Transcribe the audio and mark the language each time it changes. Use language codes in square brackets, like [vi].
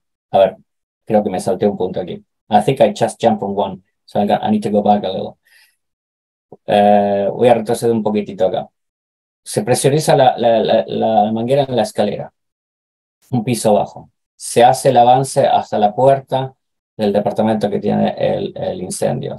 [es] A ver, creo que me salté un punto aquí. [en] I think I just jumped on one, so I need to go back a little. [es] Voy a retroceder un poquitito acá. Se presuriza la manguera en la escalera, un piso bajo. Se hace el avance hasta la puerta del departamento que tiene el incendio.